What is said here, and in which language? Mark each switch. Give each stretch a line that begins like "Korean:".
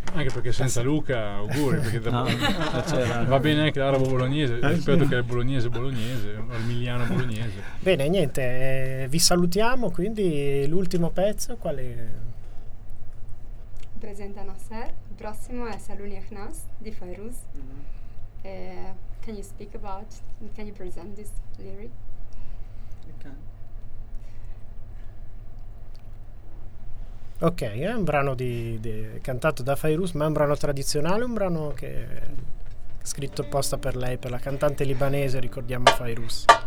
Italian: Anche perché senza Luca, auguri, perché no, va bene anche l'arabo bolognese, ripeto che è bolognese, o il miliano bolognese. Bene, niente, vi salutiamo, quindi l'ultimo pezzo qual è? Presenta Nasser, il prossimo è Saluni Ahnas di Fairuz.
English: Can you speak about, can you present this lyric? You can.
Italian: Ok, è un brano di cantato da Fairuz, ma è un brano tradizionale, un brano che è scritto apposta per lei, per la cantante libanese, ricordiamo Fairuz.